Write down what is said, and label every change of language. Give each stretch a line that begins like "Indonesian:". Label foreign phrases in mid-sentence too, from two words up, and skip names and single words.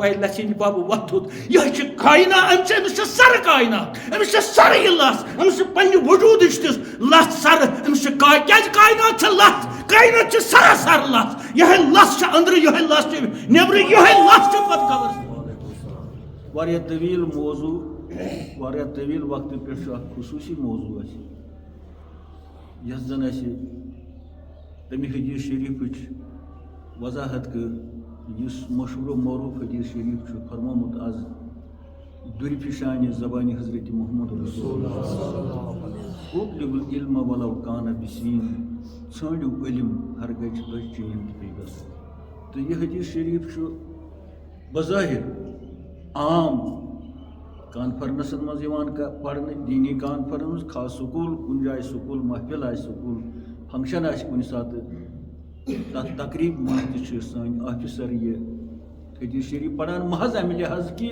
Kashmiri: اے لَژھِنۍ بَبہٕ وۄتھُد یِہوٚے چھِ کاینات أمِس چھِ سرٕ کاینات أمِس چھِ سرٕ یہِ لَژھ أمِس چھِ پننہِ وجوٗدٕچ تہِ لَژھ سرٕ أمِس چھِ کیٛازِ کاینات چھِ لَژھ کاینات چھِ سراسر لَژھ یِہوٚے لَژھ چھِ أنٛدرٕ یِہوٚے لَژھ چھِ نیٚبرٕ یِہوٚے لَژھ چھِ پتہٕ کورس واریاہ طویٖل موضوٗع واریاہ طویٖل وقتہٕ پٮ۪ٹھ چھُ اکھ خصوٗصی موضوٗع اَسہِ یۄس زن اَسہِ تمہِ حدیٖث شریٖفٕچ وضاحت کٔر یُس مشہوٗر و معروٗف حدیٖث شریٖف چھُ فرمومُت آز دُرِ فِشانہِ زبانہِ حضرت محمد رسول
Arabic: اطلبُ العلم ولو کان بسیٖن
Kashmiri: ژھٲنٛڈِو علم ہرگاہ چھِ تۄہہِ چین تہِ پیٚیہِ گژھُن تہٕ یہِ حدیٖث شریٖف چھُ بظٲہِر عام کانفرنسن منٛز یِوان پرنہٕ دیٖنی کانفرنس خاص سکوٗل کُنہِ جایہِ سکوٗل محفِل آسہِ سکوٗل فنٛکشن آسہِ کُنہِ ساتہٕ تتھ تقریٖب منٛز تہِ چھِ سٲنۍ آفِسر یہِ حدیٖث شریٖف پران محض امہِ لحاظ کہِ